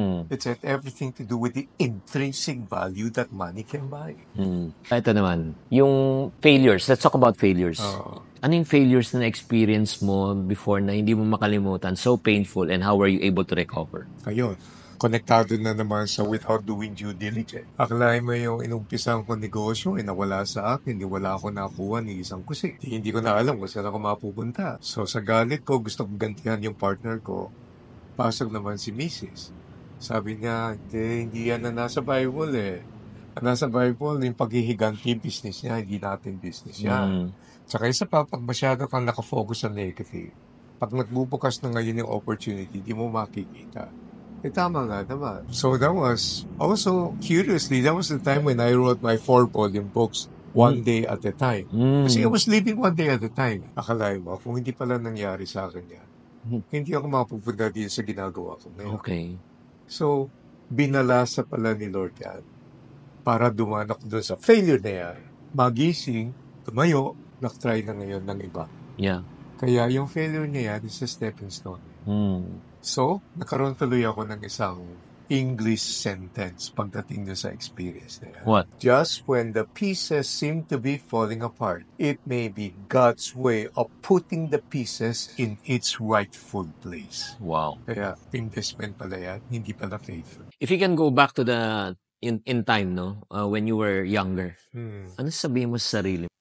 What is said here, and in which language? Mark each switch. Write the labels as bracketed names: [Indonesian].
[English] It's had everything to do with the intrinsic value that money can buy. [Filipino] Ito naman, yung failures. [English] Let's talk about failures. [Filipino] Ano yung failures na experience mo before na hindi mo makalimutan, [English] so painful, and how were you able to recover? [Filipino] Ayun. Konektado na naman sa [English] without doing due diligence. [Filipino] Akalain mo yung inumpisan ko negosyo, nawala sa akin, hindi wala ako nakuha ni isang kusik. Hindi ko na alam kung saan ako mapupunta. So sa galit ko, gusto kong gantihan yung partner ko. Pasok naman si Mrs. Sabi niya, hindi yan na nasa Bible eh. Nasa Bible, yung paghihiganti business niya, hindi natin business yan. Tsaka isa pa, pag masyado kang nakafocus sa negative, pag nagbubukas na ngayon yung opportunity, di mo makikita. Tama nga naman. [English] So that was, also, curiously, that was the time when I wrote my 4-volume books, one day at a time. Kasi I was living one day at a time. [Filipino] Akalain mo, kung hindi pala nangyari sa akin yan, hindi ako mapupunta dito sa ginagawa ko ngayon. [English] Okay. [Filipino] So, binalasa pala ni Lord yan para dumaan ako doon sa failure na yan. Magising, tumayo, nakatry na ngayon ng iba. [English] Yeah. [Filipino] Kaya yung failure niya yan [English] is a stepping stone. [Filipino] So, nakaroon tuloy ako ng isang English sentence pagdating doon sa experience na yan. [English] What? Just when the pieces seem to be falling apart, it may be God's way of putting the pieces in its rightful place. Wow. [Filipino] Kaya, investment pala yan, hindi pala failure. [English] If you can go back to the in time, no, when you were younger, [Filipino] ano sabihin mo sa sarili?